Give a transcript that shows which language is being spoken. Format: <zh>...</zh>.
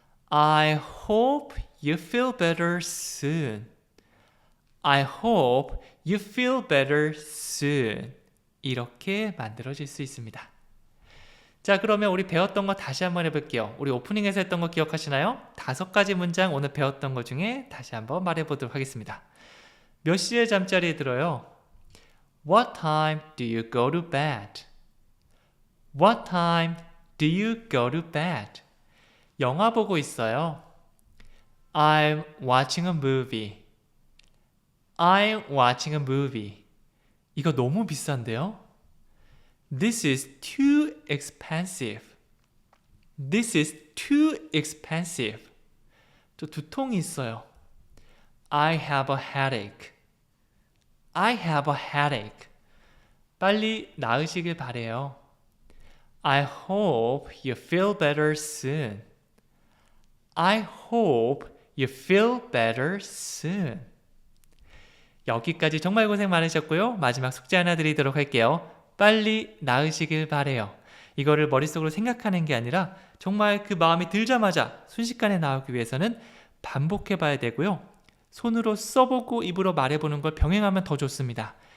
<en>I hope you feel better soon. I hope you feel better soon.</en> <ko>이렇게 만들어질 수 있습니다. 자, 그러면 우리 배웠던 거 다시 한번 해볼게요. 우리 오프닝에서 했던 거 기억하시나요? 5가지 문장 오늘 배웠던 거 중에 다시 한번 말해보도록 하겠습니다. 몇 시에 잠자리에 들어요?</ko> <en>What time do you go to bed? What time do you go to bed?</en> <ko>영화 보고 있어요.</ko> <en>I'm watching a movie. I'm watching a movie.</en> <ko>이거 너무 비싼데요?</ko> <en>This is too expensive. This is too expensive.</en> <ko>저 두통이 있어요.</ko> <en>I have a headache. I have a headache.</en> <ko>빨리 나으시길 바래요.</ko> <en>I hope you feel better soon. I hope you feel better soon.</en> <ko>여기까지 정말 고생 많으셨고요. 마지막 숙제 하나 드리도록 할게요. 빨리 나으시길 바래요. 이거를 머릿속으로 생각하는 게 아니라 정말 그 마음이 들자마자 순식간에 나오기 위해서는 반복해 봐야 되고요. 손으로 써보고 입으로 말해보는 걸 병행하면 더 좋습니다.</ko>